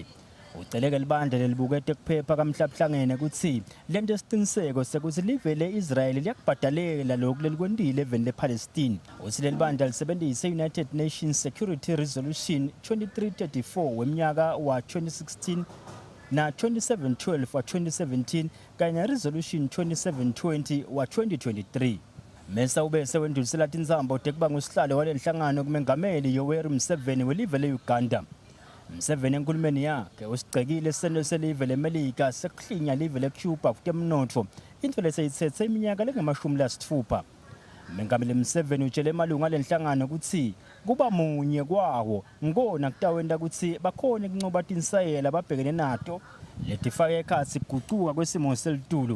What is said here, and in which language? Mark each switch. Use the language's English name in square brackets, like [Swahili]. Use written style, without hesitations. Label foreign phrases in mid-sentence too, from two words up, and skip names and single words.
[Swati] Uceleke libandla lelibukete kuphepha kamhlabuhlangene ukuthi lento esiqiniseko sekuthi live le-Israyeli liyakubhadalela lokhu lelikwendile eveni lePalestine. Uthi leli bandla lisebenzise [English] United Nations Security Resolution [Swati] 2334 weminyaka wa 2016 na 2712 wa 2017 kanye Resolution 2720 wa 2023. Mesa ubese wendulisela tinzambo tekuba ngusihlalo walenhlangano kumengameli Yoweri Museveni welive le-Uganda. Museveni enkulumeni yakhe usigcekile isendo selive leMelika sekuhlinya live leCuba kutemnotho into leseyithethe iminyaka lengama-60. Umengameli Museveni utshele emalunga alenhlangano ukuthi kuba munye kwawo ngikona kutawenta ukuthi bakhona ukunqoba tinsayela ababhekene nato letifake ekhatsi kuguquka kwesimo selitulu.